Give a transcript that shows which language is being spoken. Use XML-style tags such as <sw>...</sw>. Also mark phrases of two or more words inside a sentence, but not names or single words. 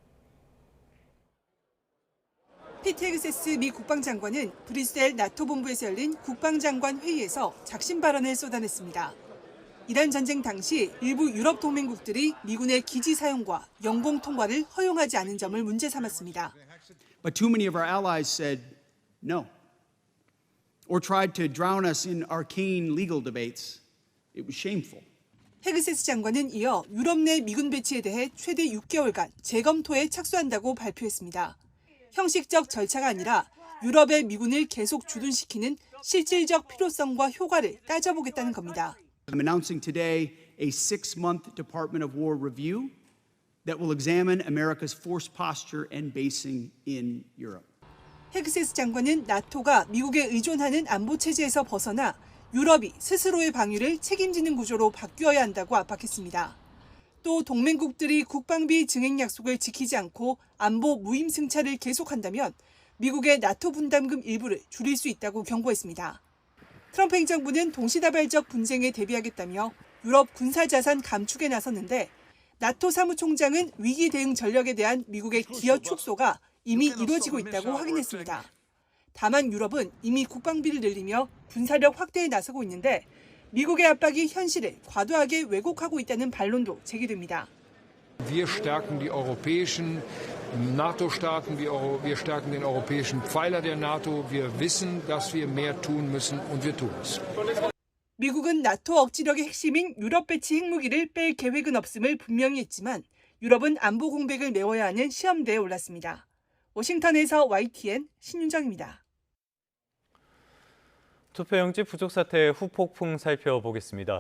<ko>피트 헤그세스 미 국방장관은 브뤼셀 나토 본부에서 열린 국방장관 회의에서 작심 발언을 쏟아냈습니다. 이란 전쟁 당시 일부 유럽 동맹국들이 미군의 기지 사용과 영공 통과를 허용하지 않은 점을 문제 삼았습니다.</ko> <en>But too many of our allies said no, or tried to drown us in arcane legal debates. It was shameful.</en> <ko>헤그세스 장관은 이어 유럽 내 미군 배치에 대해 최대 6개월간 재검토에 착수한다고 발표했습니다. 형식적 절차가 아니라 유럽의 미군을 계속 주둔시키는 실질적 필요성과 효과를 따져보겠다는 겁니다.</ko> <en>I'm announcing today a 6-month Department of War review that will examine America's force posture and basing in Europe.</en> <ko>헤그세스 장관은 나토가 미국에 의존하는 안보 체제에서 벗어나 유럽이 스스로의 방위를 책임지는 구조로 바뀌어야 한다고 압박했습니다. 또 동맹국들이 국방비 증액 약속을 지키지 않고 안보 무임승차를 계속한다면 미국의 나토 분담금 일부를 줄일 수 있다고 경고했습니다. 트럼프 행정부는 동시다발적 분쟁에 대비하겠다며 유럽 군사자산 감축에 나섰는데 나토 사무총장은 위기 대응 전력에 대한 미국의 기여 축소가 이미 이루어지고 있다고 확인했습니다. 다만 유럽은 이미 국방비를 늘리며 군사력 확대에 나서고 있는데 미국의 압박이 현실을 과도하게 왜곡하고 있다는 반론도 제기됩니다.</ko> <de>Wir stärken die europäischen NATO-Staaten, wir stärken den europäischen Pfeiler der NATO. Wir wissen, dass wir mehr tun müssen und wir tun es.</de> <ko>미국은 나토 억지력의 핵심인 유럽 배치 핵무기를 뺄 계획은 없음을 분명히 했지만 유럽은 안보 공백을 메워야 하는 시험대에 올랐습니다. 워싱턴에서 YTN 신윤정입니다. 투표용지 부족 사태의 후폭풍 살펴보겠습니다.</ko>